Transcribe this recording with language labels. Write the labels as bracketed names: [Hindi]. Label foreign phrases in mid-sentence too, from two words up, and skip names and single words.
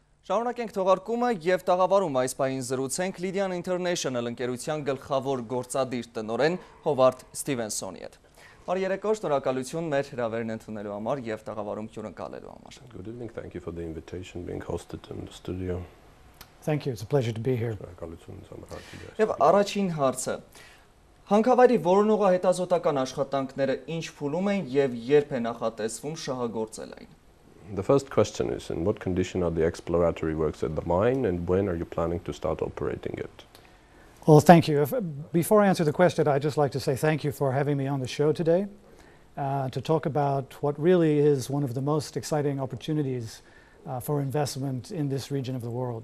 [Armenian] Շարունակենք թողարկումը և տաղավարում այս պահին զրուցենք Lydian International ընկերության գլխավոր գործադիր տնօրեն Հովարդ Ստիվենսոնի հետ։ Բարի երեկո, շնորհակալություն մեր հրավերն ընդունելու համար և տաղավարում հյուրընկալելու համար։ [English] Good evening. Thank you for the invitation being hosted in the studio. Thank you. It's a pleasure to be here. [Armenian] Եվ առաջին հարցը Հանքավայրի որոնողահետազոտական աշխատանքները ինչ փուլում են և երբ է նախատեսվում շահագործել այն։ [English] The first question is, in what condition are the exploratory works at the mine and when are you planning to start operating it? Well, thank you. Before I answer the question, I'd just like to say thank you for having me on the show today to talk about what really is one of the most exciting opportunities for investment in this region of the world.